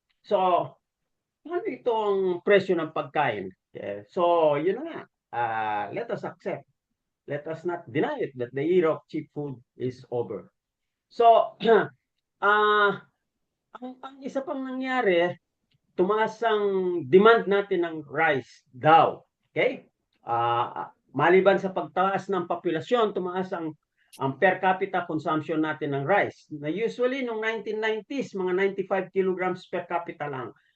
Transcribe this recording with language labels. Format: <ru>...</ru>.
<tl>So, ano itong presyo ng pagkain?</tl> <en>Okay. So, yun na nga. Let us accept. Let us not deny it that the era of cheap food is over.</en> <tl>So, ang isa pang nangyari, tumaas ang demand natin ng rice daw. Okay? Maliban sa pagtaas ng populasyon, tumaas ang per capita consumption natin ng rice. Na usually, noong 1990s, mga 95 kilograms per capita lang.</tl>